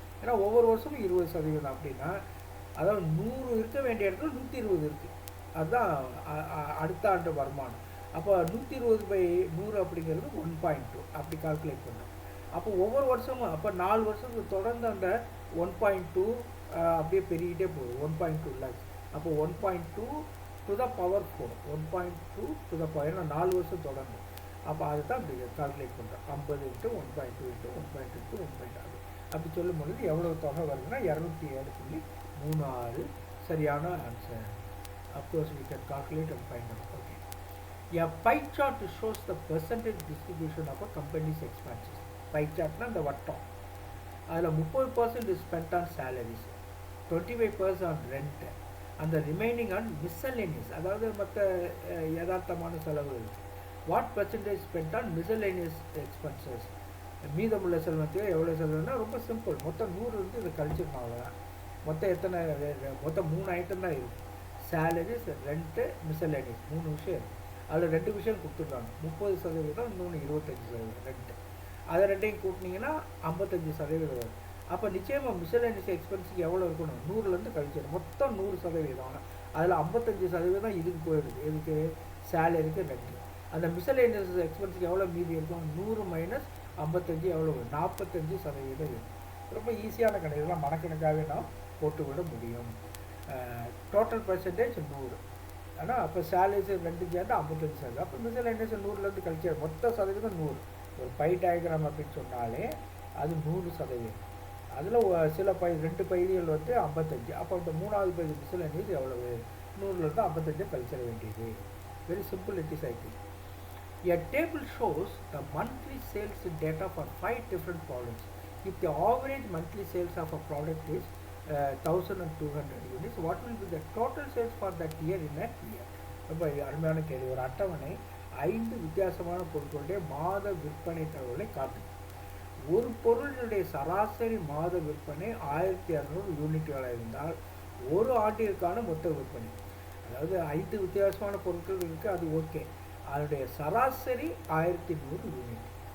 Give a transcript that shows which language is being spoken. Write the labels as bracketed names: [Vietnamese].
[Tamil] ஏன்னா ஒவ்வொரு வருஷமும் 20% அப்படின்னா, அதாவது 100 இருக்க வேண்டிய இடத்துல 120 இருக்குது. அதுதான் அடுத்த ஆண்டு வருமானம். அப்போ 120 by 100 அப்படிங்கிறது 1.2 அப்படி கால்குலேட் பண்ணோம். அப்போ ஒவ்வொரு வருஷமும் அப்போ 4 வருஷத்துக்கு தொடர்ந்து அந்த 1.2 அப்படியே பெருகிட்டே போகுது. 1.2 லேக்ஸ். அப்போ 1.2 to the power 4, 1.2 to the power, ஏன்னா 4 வருஷம் தொடர்ந்து. அப்போ அதை தான் அப்படி கால்குலேட் பண்ணுறோம். 50 into 1.2 into 1.2 into 1.2 அப்படி சொல்லும் பொழுது எவ்வளோ தொகை வருதுன்னா 207.36 சரியான answer. [English] Of course we can calculate and find out. Okay. A pie chart shows the percentage distribution of a company's expenses. [Tamil] Pie chartனா இந்த வட்டம். [English] அதில் 30% is spent on salaries, 25% on rent, and the remaining on miscellaneous, [Tamil] அதாவது மற்ற யதார்த்தமான செலவுகள். [English] What percentage spent on miscellaneous expenses? [Tamil] மீதமுள்ள செலவத்தையோ எவ்வளோ செலவுன்னா ரொம்ப சிம்பிள். மொத்தம் 100 இருந்து இதை கழிச்சிருக்கோம், அவ்வளோதான். மொத்தம் 3 ஐட்டம் தான் இருக்குது. சேலரிஸ், ரெண்ட்டு, மிஸ்சலேனியஸ், 3 விஷயம் இருக்குது. அதில் 2 விஷயம் கொடுத்துருக்காங்க. 30%, இன்னொன்று 25% ரெண்ட்டு. அதை ரெண்டையும் கூட்டினீங்கன்னா 55% வரும். அப்போ நிச்சயமாக மிஸ்செலேனியஸ் எக்ஸ்பென்ஸுக்கு எவ்வளோ இருக்கணும், 100லேருந்து கழிச்சிடும். மொத்தம் 100%. அதில் 55% இதுக்கு போயிடுது. இதுக்கு சேலரிக்கு ரெண்டு. அந்த மிஸ்செலேனியஸ் எக்ஸ்பென்ஸுக்கு எவ்வளோ மீதி இருக்கும், 100 மைனஸ் 55 எவ்வளோ, 45% இருக்கும். ரொம்ப ஈஸியான கணக்கு, மனக்கணக்காகவே நாம் போட்டுவிட முடியும். Total percentage 100. ஆனால் அப்போ சேலரிஸ் ரெண்டு சேர்ந்து 55%. அப்போ மிஸ்செலேனியஸ் 100லேருந்து கழிச்சு மொத்த சதவீதம் 100. ஒரு பை டயக்ராம் அப்படின்னு சொன்னாலே அது 100%. அதில் சில ரெண்டு பகுதிகள் 55. அப்போ இந்த மூணாவது பகுதி மிஸ்செலேனியஸ் எவ்வளவு, 100லேருந்து 55 கழிச்சிட வேண்டியது. [English] Very simple it is, I think. A table shows the monthly sales data for 5 different products. If the average monthly sales of a product is 1200 units, what will be the total sales for that year in a year? [Tamil] ரொம்ப அருமையான கேள்வி. ஒரு அட்டவணை 5 வித்தியாசமான பொருட்களுடைய மாத விற்பனை தகவலை காட்டுது. ஒரு பொருளுடைய சராசரி மாத விற்பனை 1200 யூனிட்டுகளாக இருந்தால் ஒரு ஆண்டிற்கான மொத்த விற்பனை, அதாவது 5 வித்தியாசமான பொருட்கள் இருக்குது, அது ஓகே, அதனுடைய சராசரி 1100 யூனிட்.